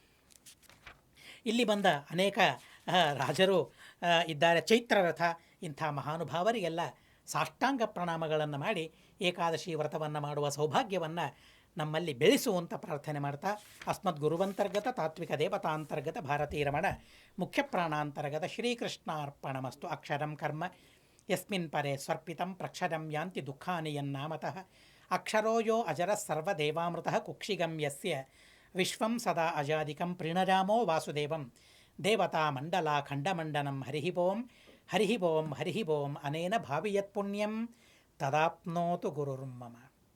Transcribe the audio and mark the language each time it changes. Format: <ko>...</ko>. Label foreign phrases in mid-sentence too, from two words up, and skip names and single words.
<kn>ಇಲ್ಲಿ ಬಂದ ಅನೇಕ ರಾಜರು ಇದ್ದಾರೆ, ಚೈತ್ರರಥ, ಇಂಥ ಮಹಾನುಭಾವರಿಗೆಲ್ಲ ಸಾಷ್ಟಾಂಗ ಪ್ರಣಾಮಗಳನ್ನು ಮಾಡಿ ಏಕಾದಶಿ ವ್ರತವನ್ನು ಮಾಡುವ ಸೌಭಾಗ್ಯವನ್ನು ನಮ್ಮಲ್ಲಿ ಬೆಳೆಸುವಂತ ಪ್ರಾರ್ಥನೆ ಮಾಡ್ತಾ</kn> <sa>ಅಸ್ಮದ್ ಗುರುವಂತರ್ಗತ ತಾತ್ವಿಕ ದೇವತಾಂತರ್ಗತ ಭಾರತೀರಮಣ ಮುಖ್ಯ ಪ್ರಾಣಾಂತರ್ಗತ ಶ್ರೀಕೃಷ್ಣಾರ್ಪಣಮಸ್ತು. ಅಕ್ಷರಂ ಕರ್ಮ ಯಸ್ಮಿನ್ ಪರೆ ಸ್ವರ್ಪಿತಂ ಪ್ರಕ್ಷರಂ ಯಾಂತಿ ದುಃಖಾನಿ ಯನ್ನಾಮತಃ ಅಕ್ಷರೋ ಯೋ ಅಜರ ಸರ್ವದೇವಾಮೃತಃ ಕುಕ್ಷಿಗಂ ಯಸ್ಯ ವಿಶ್ವಂ ಸದಾ ಅಜಾದಿಕಂ ಪ್ರಣರಾಮೋ ವಾಸುದೇವಂ ದೇವತಾ ಮಂಡಲ ಖಂಡಮಂಡನಂ ಹರಿಹಿ ಓಂ ಹರಿಹಿ ಓಂ ಹರಿಹಿ ಓಂ ಅನೇನ ಭಾವಿಯತ್ ಪುಣ್ಯಂ ತದಾಪ್ನೋತು ಗುರುರ್ಮಮ.</sa>